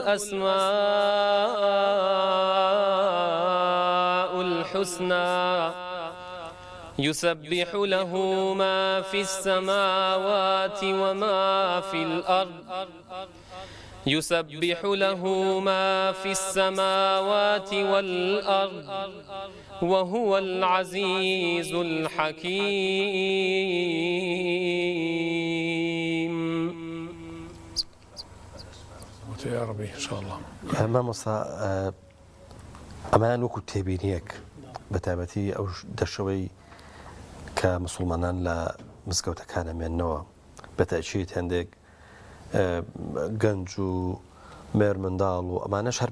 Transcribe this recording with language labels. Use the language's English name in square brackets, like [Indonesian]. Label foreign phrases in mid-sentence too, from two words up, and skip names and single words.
[Arabic] الأسماء الحسنى يسبح له ما في السماوات وما في الأرض يسبح له ما في السماوات والأرض وهو العزيز الحكيم يا ربي إن شاء الله [Central Kurdish] مامۆستا ئەمان وەکو تێبینیەک بەتابەتی ئەو دەشەوەی کە مسلمانان لە مزگەوتەکانە مێننەوە بەتەئکید هەندێک گەنج و مێر منداڵ و ئەمانەش هەر